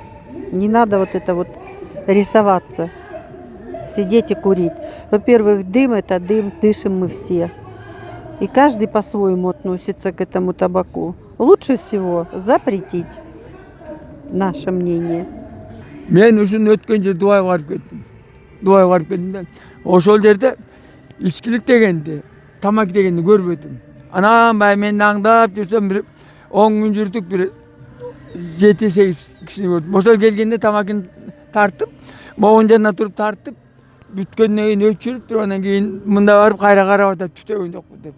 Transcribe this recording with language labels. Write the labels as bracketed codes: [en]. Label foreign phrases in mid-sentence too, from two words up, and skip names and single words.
[ru] Не надо вот это вот рисоваться, сидеть и курить. Во-первых, дым – это дым, дышим мы все. И каждый по-своему относится к этому табаку. Лучше всего запретить, наше мнение. [ky] Мен ушун өткөн же Дубайга барып кеттим. Дубайга барып кеттим да. Ошол жерде ичкилик дегенди, тамак дегенди көрбөдүм. Анан баягы мен аңдап жүрсөм, бир 10 күн жүрдүк, бир 7-8 кишини көрдүм. Ошол келгенде тамакын тартып, могун жанына туруп тартып, бүткөндөн кийин өчүрүп туруп, анан кийин мында барып кайра карап атат, түтөгөн жокпу деп.